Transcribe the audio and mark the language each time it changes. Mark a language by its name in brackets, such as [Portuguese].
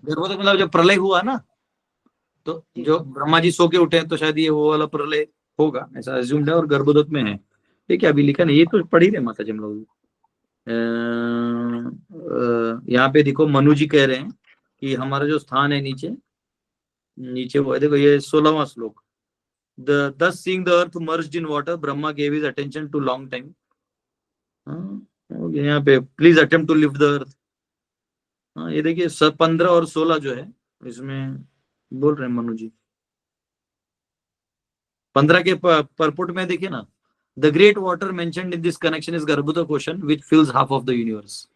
[Hindi] गर्भोदक मतलब जब प्रलय हुआ ना, तो जो ब्रह्मा जी सो के उठे तो शायद ये वो वाला प्रलय होगा, ऐसा अज्यूम्ड है, और गर्भोदक में है। ठीक है, अभी लिखा नहीं, ये तो पढ़ ही रहे माता जी हम लोग। यहाँ पे देखो, मनु जी कह रहे हैं कि हमारा जो स्थान है नीचे नीचे वो है, देखो ये 16वां श्लोक। [English] Thus seeing the earth merged in water, Brahma gave his attention to long time. [Hindi] यहाँ पे [English] Please attempt to lift the earth. [Hindi] ये देखिए 15 और 16 जो है इसमें बोल रहे हैं मनु जी। 15 के परपुट में देखिए ना, [English] The great water mentioned in this connection is Garbhodaka ocean which fills half of the universe.